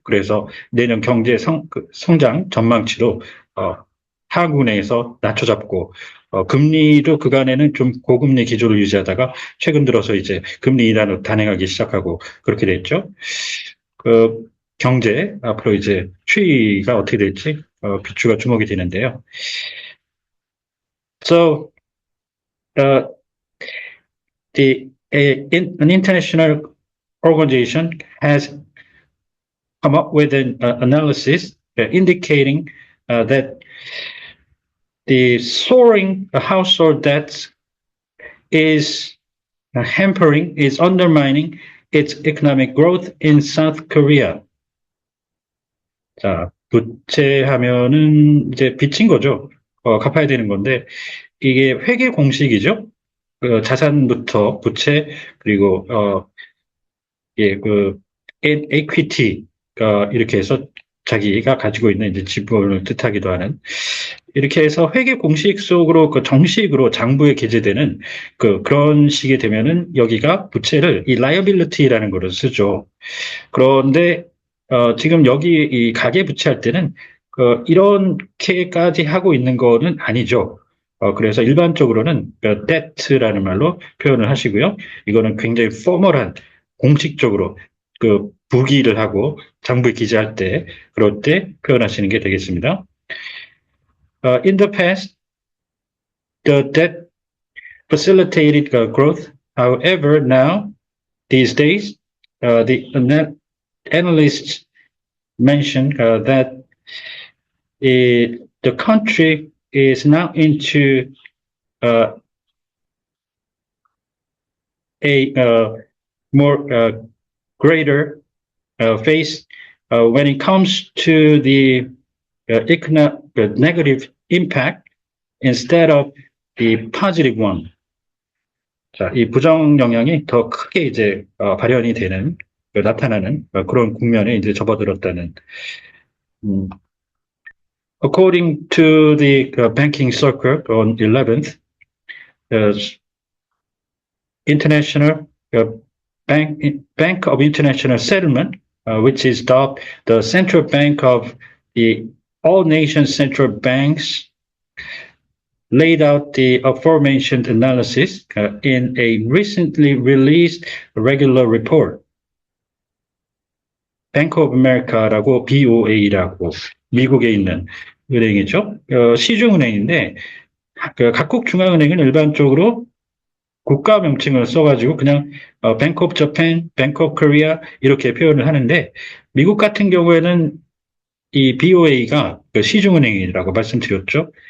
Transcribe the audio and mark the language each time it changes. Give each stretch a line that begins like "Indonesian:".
Korean: 그래서 내년 경제 성장 전망치도 어, 하한군에서 낮춰잡고 금리도 그간에는 좀 고금리 기조를 유지하다가 최근 들어서 이제 금리 인하로 단행하기 시작하고 그렇게 됐죠. 그 경제 앞으로 이제 추이가 어떻게 될지 비추가 주목이 되는데요.
English: So uh, an international organization has come up with an analysis indicating that the soaring household debt is is undermining its economic growth in South Korea.
Korean: 자, 부채하면은 이제 빚진 거죠. 갚아야 되는 건데, 이게 회계 공식이죠. 자산부터 부채, 그리고, 예, equity가 이렇게 해서 자기가 가지고 있는 이제 지분을 뜻하기도 하는, 이렇게 해서 회계 공식 속으로 정식으로 장부에 게재되는 그런 식이 되면은 여기가 부채를 이 liability라는 거를 쓰죠. 그런데 지금 여기 이 가계 부채할 때는 이렇게까지 하고 있는 거는 아니죠. 그래서 일반적으로는 debt라는 말로 표현을 하시고요. 이거는 굉장히 포멀한 공식적으로 부기를 하고 장부에 기재할 때 그럴 때 표현하시는 게 되겠습니다.
English: In the past, the debt facilitated growth. However, now these days, the analysts mentioned that the country is now into uh, a more greater phase when it comes to the negative impact instead of the positive one.
Korean: 자, 이 부정 영향이 더 크게 이제 발현이 되는 나타나는 그런 국면에 이제 접어들었다는.
English: According to the banking circle on 11th, uh, International Bank of International Settlement which is the central bank of the all nation central banks, laid out the aforementioned analysis in a recently released regular report.
Korean: Bank of America라고 BOA라고 미국에 있는 은행이죠. 시중은행인데 각국 중앙은행은 일반적으로 국가 명칭을 써가지고 그냥 Bank of Japan, Bank of Korea 이렇게 표현을 하는데 미국 같은 경우에는 이 BOA가 시중은행이라고 말씀드렸죠.